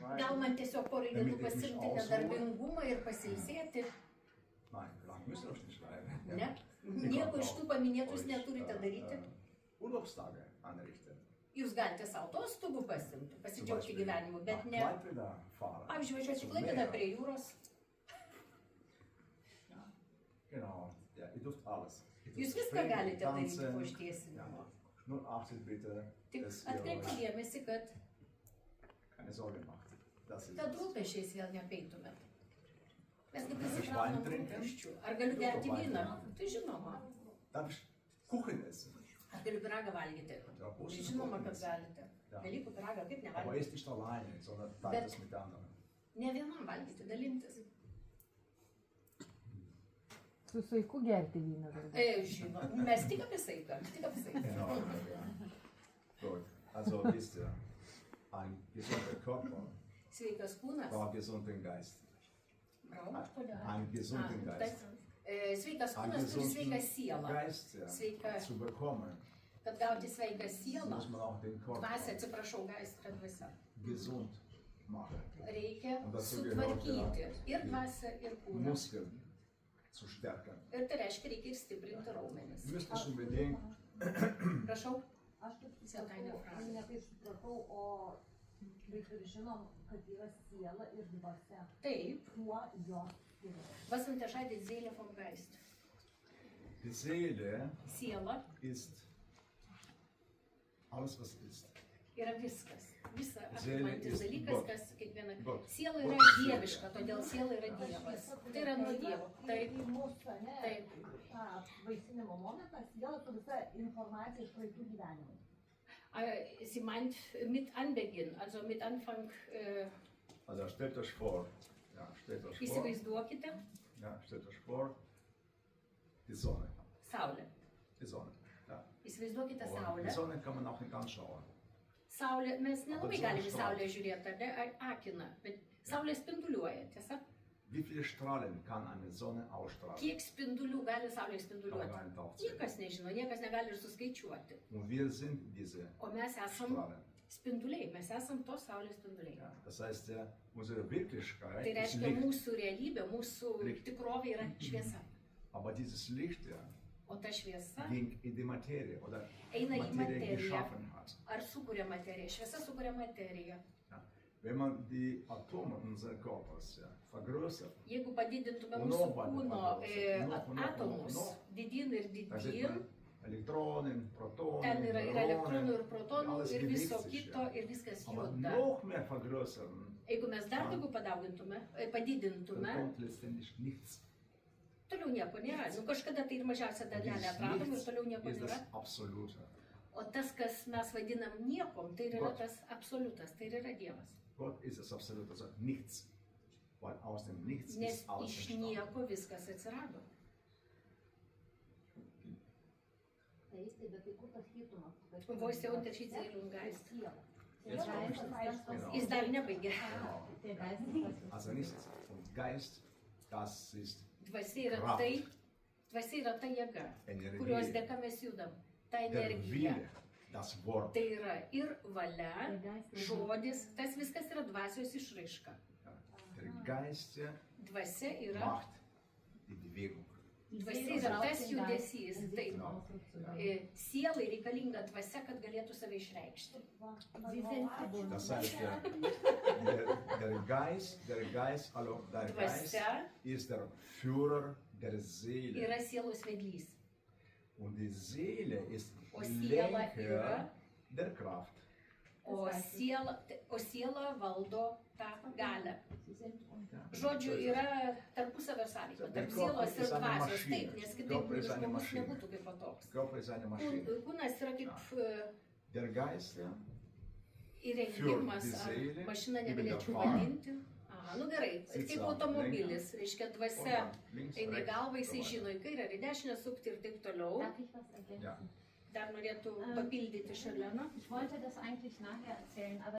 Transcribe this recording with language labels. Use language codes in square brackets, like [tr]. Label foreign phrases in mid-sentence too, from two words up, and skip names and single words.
[lt] gal man tiesiog porai dienų pasimti nedarbingumą ir pasilsėti? [de] Nein, lang müsst ihr euch nicht schreiben. [lt] Ne? Nieko iš tų paminėtų jūs neturite daryti. [de] Urlaubstage anrichten. [lt] Jūs galite savo atostogų pasimti, pasidžiaugti gyvenimu, bet ne. Pavyzdžiui, važiuoti į Klaipėdą prie jūros. [de] Genau, ja, ihr dürft alles. [lt] Jūs viską galite daryti po ištiesinimo. [de] Nur achtet bitte, [lt] Tik [de] dass ihr [lt] atkreipkite [de] euch [lt] dėmesį, kad [de] keine Sorgen macht. Das ist [lt] tad rūpesčiais vėl neapeitumėt. Mes kaip prisikraunam rūpesčių. Ar galiu gerti vyną? Tai žinoma. [de] Darf ich Kuchen essen? [lt] Ar galiu pyragą valgyti? Tai žinoma, kad galite. Velykų pyragą kaip [de] Aber [lt] nevalgyti? [de] esst nicht alleine, sondern teilt es mit anderen. [lt] Ne vienam valgyti, dalintis. Su saiku gerti vyną. Žinoma, mes tik apie saiką, tik apie saiką. [de] Genau, ja. Gut, also wisst ihr, ein gesunder Körper [lt] Sveikas kūnas. [de] braucht gesunden Geist. Einen gesunden Geist. [lt] Sveikas [de] Einen [lt] kūnas turi sveiką [de] gesunden [lt] sielą. [de] Geist [lt] Sveika. [de] zu bekommen, [lt] Kad gauti sveiką sielą, [de] muss man auch den [lt] dvasia, [de] Körper [lt] atsiprašau, gaistra dvasia, [de] gesund machen. [lt] reikia [de] Und dazu [lt] sutvarkyti [de] gehört [lt] ir dvasią, ir kūną. [de] Muskeln zu stärken. [lt] Ir tai reiškia, reikia ir stiprinti raumenis. [de] Ihr müsst nicht unbedingt [lt] Prašau. Aš taip netaip supratau, o kaip ir žinom, kad yra siela ir dvasia. Taip. Kuo jos skiriasi? [de] Was unterscheidet Seele vom Geist? die Seele [lt] Siela [de] ist alles, was ist. [lt] yra viskas. Visa [de] Seele [lt] apimantis [de] ist [lt] dalykas, [de] Gott. [lt] kas kiekviena. [de] Gott. [lt] Siela yra [de] Gott ist [lt] dieviška, todėl siela yra Dievas. Tai yra nuo Dievo. Taip. į mūsų, ne? Taip. Tą vaisinimo momentą, siela su visa informacija iš praeitų gyvenimų. [de] Sie meint mit Anbeginn, also mit Anfang, Also stellt euch vor, stellt euch vor, [lt] įsivaizduokite [de] stellt euch vor, die Sonne. [lt] Saulę. [de] Die Sonne. Ja. [lt] Įsivaizduokite [de] Und die [lt] Saulę. [de] Sonne kann man auch nicht anschauen. [lt] Saulė, mes nelabai [de] Aber [lt] galime [de] Sonnenstrahl. [lt] Saulę žiūrėti, ar ne, akina, bet Saulė spinduliuoja, tiesa? [de] Wie viele Strahlen kann eine Sonne ausstrahlen? [lt] Kiek spindulių gali Saulė [de] Kann [lt] spinduliuoti? [de] man gar nicht aufzählen. [lt] Niekas nežino, niekas negali ir suskaičiuoti. [de] Und wir sind diese [lt] O mes esam [de] Strahlen. [lt] spinduliai, mes esam tos Saulės spinduliai. [de] Ja. Das heißt, unsere Wirklichkeit [lt] Tai [de] ist [lt] reiškia, [de] Licht. [lt] mūsų realybė, mūsų [de] Licht. [lt] tikrovė yra šviesa. [de] Aber dieses Licht [lt] O ta šviesa [de] ging in die Materie oder [lt] eina į [de] Materie [lt] materiją. [de] geschaffen hat. [lt] Ar sukuria materiją? Šviesa sukuria materiją. [de] Ja. Wenn man die Atome unseres Körpers vergrößert, [lt] Jeigu padidintume O mūsų nuo kūno atomus didyn ir [de] da sind [lt] didyn, [de] Elektronen, Protonen, [lt] ten yra ir elektronų, ir protonų, [de] alles [lt] ir viso [de] bewegt sich, [lt] kito, [de] ja. [lt] ir viskas [de] Aber [lt] juda. [de] noch mehr vergrößern, [lt] Jeigu mes dar daugiau padaugintume, [de] dann [lt] padidintume, [de] kommt letztendlich nichts. [lt] toliau nieko nėra. Nu, kažkada tai ir mažiausia dalelė atradom ir toliau nieko [de] ist [lt] nėra. [de] das Absolute. [lt] O tas, kas mes vadinam niekom, tai ir yra [de] Gott. [lt] tas absoliutas, tai ir yra Dievas. [de] Gott ist das Absolute, also nichts. Weil aus dem Nichts [lt] Nes [de] ist alles [lt] iš [de] entstanden. [lt] nieko viskas atsirado. Taip, bet tai kur tas skirtumas? [de] Wo ist der Unterschied Seele und Geist? [lt] Siela. [de] Jetzt komme ich dazu. Genau. [lt] Jis dar nebaigė. [de] Genau. [lt] Tai geistas. [de] Also nicht und Geist, das ist [lt] Dvasia yra [de] Kraft. [lt] tai, dvasia yra ta jėga, Energija. kurios dėka mes judam. Ta [de] der [lt] energija. [de] Wille, das Wort. [lt] Tai yra ir valia, žodis, tas viskas yra dvasios išraiška. [de] Ja. Der Geist [lt] Dvasia yra, [de] macht die Bewegung. [lt] dvasia yra tas judesys. Taip. Sielai reikalinga dvasia, kad galėtų save išreikšti. [de] Das heißt, der Geist [lt] Dvasia [de] ist der Führer der Seele. [lt] yra sielos vedlys. [de] Und die Seele ist [lt] O siela [de] Lenker [lt] yra, [de] der Kraft. [lt] o siela valdo tą galią. Žodžiu, yra tarpusavio sąveika, tarp sielos ir dvasios, taip, nes kitaip žmogus nebūtų kaip toks. [de] Körper ist eine Maschine. [lt] Kūnas yra kaip [de] Der Geist [lt] įrengimas, ar mašiną negalėčiau vadinti. Aha, nu gerai, kaip automobilis, reiškia dvasia eina į galvą, jisai žino į kairę ar į dešinę sukti ir taip toliau. [de] Darf ich was ergänzen? Ja. [lt] Dar norėtų papildyti Šarlena. [de] Ich wollte das eigentlich nachher erzählen, aber